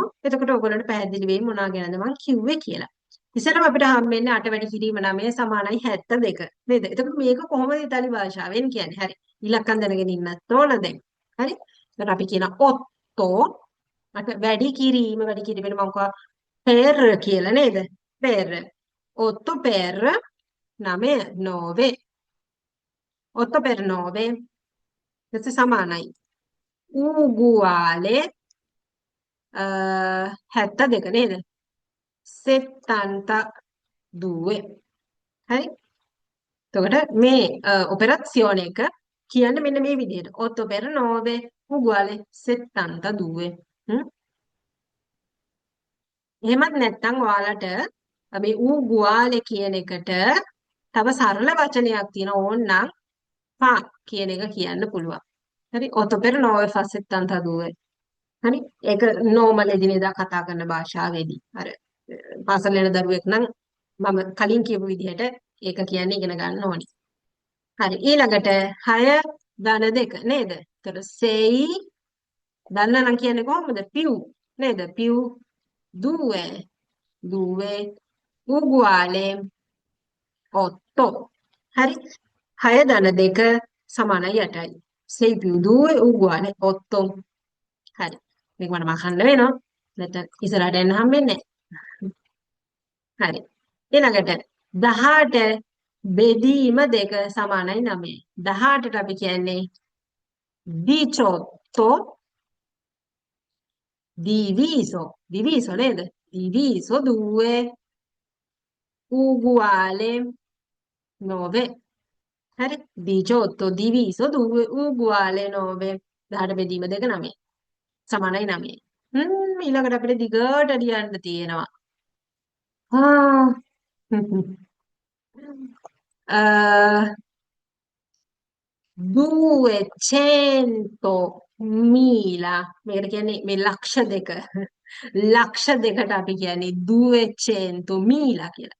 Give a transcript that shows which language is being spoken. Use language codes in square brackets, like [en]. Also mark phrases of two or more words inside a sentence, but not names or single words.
[si] එතකොට ඔයගොල්ලන්ට පැහැදිලි වෙයි මොනවා ගැනද මම කිව්වේ කියලා. ඉතින් අපිට හම්බෙන්නේ 8 වැඩි කිරීම 9 සමානයි 72 නේද? එතකොට මේක කොහොමද ඉතාලි භාෂාවෙන් කියන්නේ? හරි. ඉලක්කම් දැනගෙන ඉන්නත් ඕන දැන්. හරි. එතකොට අපි කියන ඔත්තෝ වැඩි කිරීමෙන් මම කිව්වා per කියලා නේද? [it] Per. 8 per 9 8 per 9 questo සමානයි uguale 72 නේද? [si] 72. හරි? එතකොට මේ ඔපරාසියෝන එක කියන්නේ මෙන්න මේ විදිහට [it] 8 per 9 uguale 72. [si] එහෙමත් නැත්නම් ඔයාලට මේ uguale කියන එකට තව සරල වචනයක් තියෙන ඕනනම් fa කියන එක කියන්න පුළුවන්. [it] හරි 8 per 9 fa 72. [si] හරි ඒක normal එදිනෙදා කතා කරන භාෂාවේදී අර පාසල් යන දරුවෙක් නම් මම කලින් කියපු විදිහට ඒක කියන්නේ ඉගෙන ගන්න ඕනි. හරි ඊළඟට 6 ධන 2 නේද? එතකොට 6 දන්න නම් කියන්නේ කොහොමද? [it] più නේද? più 2 uguale 8. [si] හරි 6 ධන 2 සමානයි 8යි. [it] 6 più 2 uguale 8. [si] හරි මේක මට මහන්න වෙනවා. නැත්නම් ඉස්සරහට යන්න හම්බෙන්නේ නැහැ. හරි ඊළඟට 18 බෙදීම 2 සමානයි 9. 18ට අපි කියන්නේ 18 diviso ned? [it] Diviso 2 uguale 9. හරි 18 diviso 2 uguale 9. [si] 18 බෙදීම 2 9 සමානයි 9. ඊළඟට අපිට දිගට ලියන්න තියෙනවා. duecentomila මේකට කියන්නේ මේ ලක්ෂ දෙක ලක්ෂ දෙකට අපි කියන්නේ duecentomila කියලා.